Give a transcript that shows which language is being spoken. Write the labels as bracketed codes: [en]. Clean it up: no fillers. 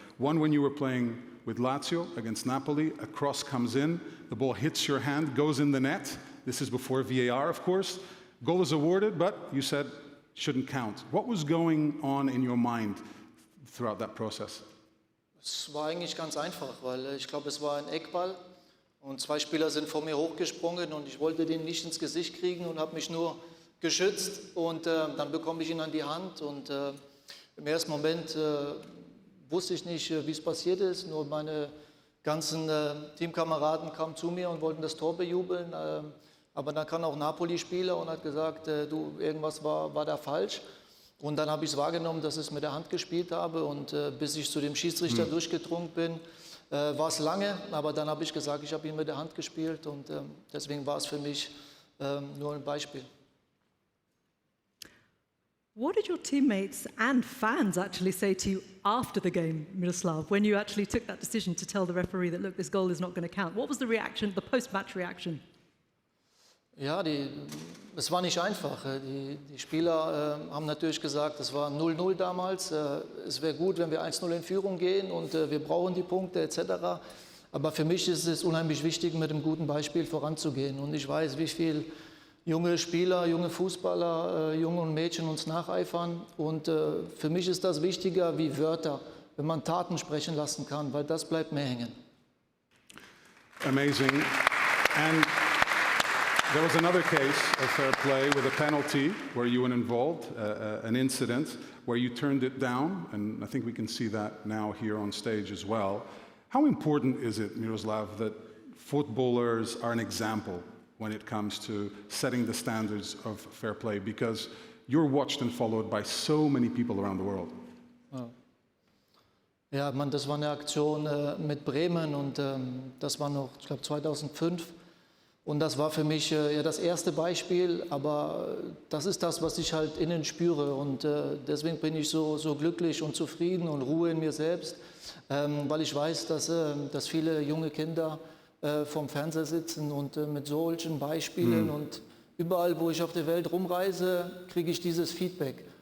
[en] One, when you were playing with Lazio against Napoli, a cross comes in, the ball hits your hand, goes in the net. This is before VAR, of course. Goal is awarded, but you said shouldn't count. What was going on in your mind throughout that process? [de] Es war eigentlich ganz einfach, weil ich glaube, es war ein Eckball und 2 Spieler sind vor mir hochgesprungen und ich wollte den nicht ins Gesicht kriegen und habe mich nur geschützt und dann bekomme ich ihn an die Hand und im ersten Moment wusste ich nicht, wie es passiert ist, nur meine ganzen Teamkameraden kamen zu mir und wollten das Tor bejubeln. Aber dann kam auch Napoli-Spieler und hat gesagt, du, irgendwas war da falsch. Und dann habe ich es wahrgenommen, dass ich es mit der Hand gespielt habe. Und bis ich zu dem Schiedsrichter durchgedrungen bin, war es lange. Aber dann habe ich gesagt, ich habe ihn mit der Hand gespielt. Und deswegen war es für mich nur ein Beispiel. [en] What did your teammates and fans actually say to you after the game, Miroslav, when you actually took that decision to tell the referee that, look, this goal is not going to count? What was the reaction, the post-match reaction? [de] Ja, es war nicht einfach. Die Spieler haben natürlich gesagt, es war 0-0 damals. Es wäre gut, wenn wir 1-0 in Führung gehen und wir brauchen die Punkte etc. Aber für mich ist es unheimlich wichtig, mit einem guten Beispiel voranzugehen. Und ich weiß, wie viele junge Spieler, junge Fußballer, Junge und Mädchen uns nacheifern. Und für mich ist das wichtiger wie Wörter, wenn man Taten sprechen lassen kann, weil das bleibt mehr hängen. [en] Amazing. And there was another case of fair play with a penalty where you were involved, an incident where you turned it down, and I think we can see that now here on stage as well. How important is it, Miroslav, that footballers are an example when it comes to setting the standards of fair play? Because you're watched and followed by so many people around the world. [de] Ja, das war eine Aktion mit Bremen und das war noch, ich glaube, 2005. Und das war für mich ja das erste Beispiel, aber das ist das, was ich halt innen spüre. Und deswegen bin ich so glücklich und zufrieden und Ruhe in mir selbst, weil ich weiß, dass viele junge Kinder vorm Fernseher sitzen und mit solchen Beispielen und überall, wo ich auf der Welt rumreise, kriege ich dieses Feedback.